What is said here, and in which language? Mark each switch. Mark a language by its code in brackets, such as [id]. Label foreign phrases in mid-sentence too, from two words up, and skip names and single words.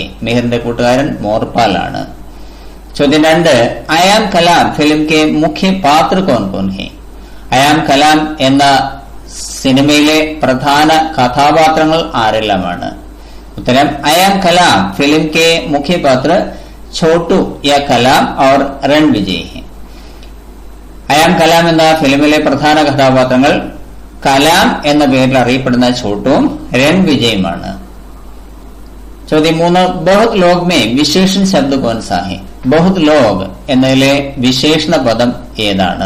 [ml] മിഹിറിന്റെ കൂട്ടുകാരൻ മോർപാൽ ആണ്. [hi] ചോദ്യം 2, आयम कलाम फ़िल्म के मुख्य पात्र कौन कौन है? [ml] അയാം കലാം എന്ന സിനിമയിലെ പ്രധാന കഥാപാത്രങ്ങൾ ആരെല്ലാമാണ്? [hi] ഉത്തരം, आयम कलाम फ़िल्म के मुख्य पात्र छोटू या कलाम और रणविजय है. [ml] അയാം കലാം എന്ന ഫിലിമിലെ പ്രധാന കഥാപാത്രങ്ങൾ കലാം എന്ന പേരിൽ അറിയപ്പെടുന്ന ഛോട്ടുവും രൺവിജയുമാണ്. [hi] ചോദ്യം 3, बहुत लोग में विशेषण शब्द कौन सा है? बहुत लोग [ml] എന്നതിലെ വിശേഷണ പദം ഏതാണ്?